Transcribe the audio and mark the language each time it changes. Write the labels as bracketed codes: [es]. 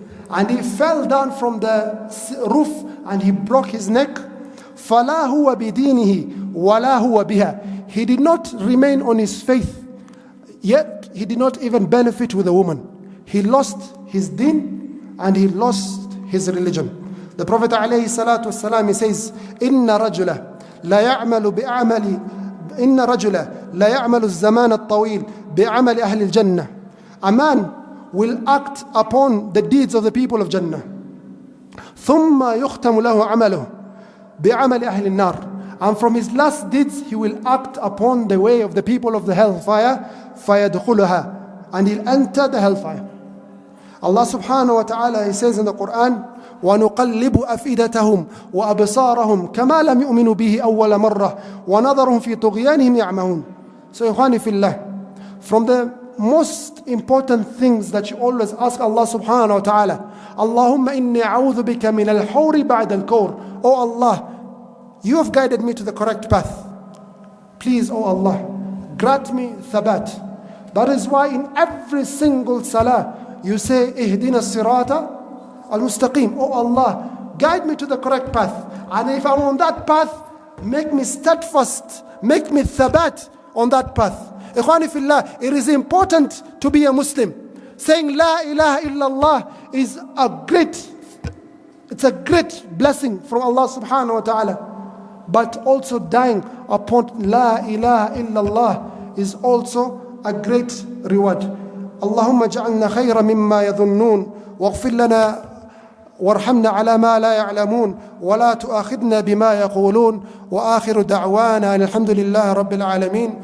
[en] And he fell down from the roof and he broke his neck. [ar] فَلَا هُوَ بِدِينِهِ وَلَا هُوَ بِهَا. [en] He did not remain on his faith, yet he did not even benefit with a woman. He lost his deen and he lost his religion. The Prophet ﷺ, he says, [ar] إِنَّ رَجُلَ لَا يَعْمَلُ بِأَعْمَلِ إِنَّ رَجُلَ لَا يَعْمَلُ الزَّمَانَ الطَّوِيلِ بِعَمَلِ أَهْلِ الْجَنَّةِ. [en] A man will act upon the deeds of the people of Jannah. [ar] ثُمَّ يُخْتَمُ لَهُ عَمَلُهُ بِعَمَلِ أَهْلِ النَّارِ. [en] And from his last deeds, he will act upon the way of the people of the hellfire. [ar] فَيَدْخُلُهَا. [en] And he'll enter the hellfire. [ar] Allah subhanahu wa ta'ala, [en] he says in the Quran, [ar] وَنُقَلِّبُ أَفْئِدَتَهُمْ وَأَبْصَارَهُمْ كَمَا لَمْ يُؤْمِنُوا بِهِ أَوَّلَ مَرَّةٍ وَنَظَرُهُمْ فِي طُغْيَانِهِمْ يَعْمَهُونَ. [en] So, ikhwani fillah, from the most important things that you always ask Allah subhanahu wa ta'ala, [ar] Allahumma inni a'udhu bika min al-hawri ba'da al-kawr. [en] Oh Allah, you have guided me to the correct path. Please, oh Allah, grant me thabat. That is why in every single salah, you say, [ar] Ihdina sirata al-mustaqim. [en] Oh Allah, guide me to the correct path. And if I'm on that path, make me steadfast, make me thabat on that path. [ar] Ikhwani fillah, [en] it is important to be a Muslim. Saying La ilaha illallah is it's a great blessing from Allah subhanahu wa ta'ala. But also dying upon La ilaha illallah is also a great reward. [ar] اللهم اجعلنا خيرا مما يظنون واغفر لنا وارحمنا على ما لا يعلمون ولا تؤاخذنا بما يقولون وآخر دعوانا الحمد لله رب العالمين.